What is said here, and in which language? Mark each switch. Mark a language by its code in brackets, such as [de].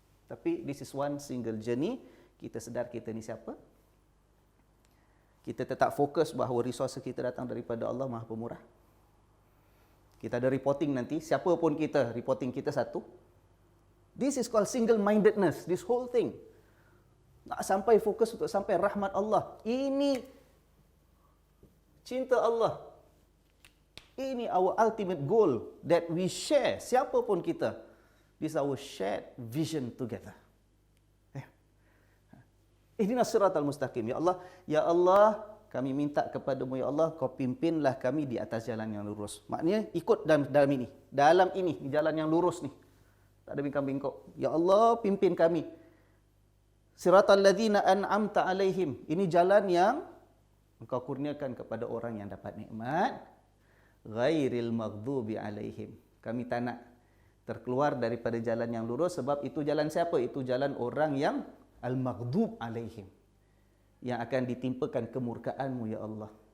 [ms] Tapi [en] this is one single journey. [ms] Kita sedar kita ni siapa. Kita tetap fokus bahawa resource kita datang daripada Allah Maha Pemurah. Kita ada reporting nanti, siapa pun kita, reporting kita satu. [en] This is called single-mindedness, this whole thing. [ms] Nak sampai fokus untuk sampai rahmat Allah. Ini cinta Allah. Ini [en] our ultimate goal that we share, [ms] siapa pun kita. [en] This is our shared vision together. [ar] Ihdinas siratal mustaqim. [ms] Ya Allah, kami minta kepadamu ya Allah, kau pimpinlah kami di atas jalan yang lurus. Maknanya ikut dalam ini. Dalam ini, jalan yang lurus ni. Tak ada bingkang-bingkok. Ya Allah, pimpin kami. [ar] Siratal ladzina an'amta alaihim. [ms] Ini jalan yang engkau kurniakan kepada orang yang dapat nikmat. [ar] Ghairil maghdubi alaihim. [ms] Kami tak nak terkeluar daripada jalan yang lurus sebab itu jalan siapa? Itu jalan orang yang [ar] al-maghdub alaihim, [ms] yang akan ditimpakan kemurkaanmu ya Allah.